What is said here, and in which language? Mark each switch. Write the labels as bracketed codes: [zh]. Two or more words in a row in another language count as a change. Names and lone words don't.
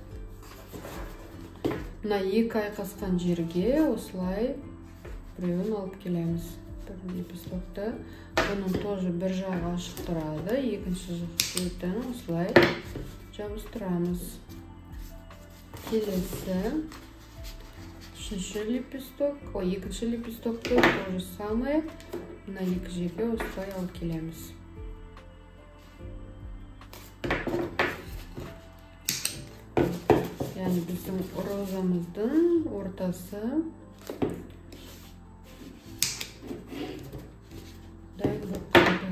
[kk] Мына екі айқасқан жерге осылай біреуін алып келеміз. Бір лепестокты. Бұның тоже бір жағы ашық тұрады. Екінші шетін осылай жабыстырамыз. Келесі үшінші лепесток, екінші лепестокты [ru] то же самое [kk] мына екі жерге осылай алып келеміз. Яғни біздің розамыздың ортасы дайын болып қалды.